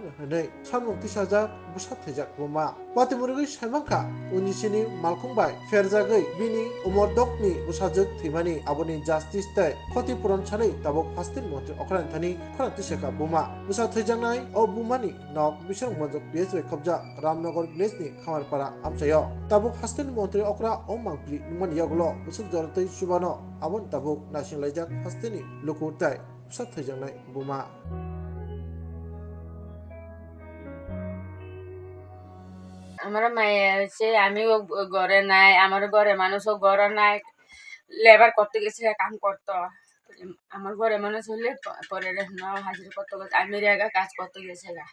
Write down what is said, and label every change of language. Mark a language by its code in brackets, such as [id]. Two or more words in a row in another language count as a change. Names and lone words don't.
[trp] hanai samukti saja Bwsajwk Batimurugui saimangkha ONGC ni Malkhung bai ferjagui bini umordok ni Bwsajwk thimani aboni justice tai khatipuron sanai tabuk hastin mantri okran thani khonati seka buma Bwsajwknai o bumani nok Swrangchati Bwsajwk khobja Ramnagar village ni Khamarpara amchayo tabuk hastin mantri okra o mangpli Manliya glo Bwsajwk subano abon tabuk nasinglajak hastini lukurtai Bwsajwknai buma [bn] আমার মায়ে হচ্ছে আমিও ঘরে নাই, আমার ঘরে মানুষও ঘরে নাই, লেবার করতে গেছে কাম করতো। আমার ঘরে মানুষ হলে পরে হাজিরা করতে গেছে, আমি রেগা কাজ করতে গেছে গা।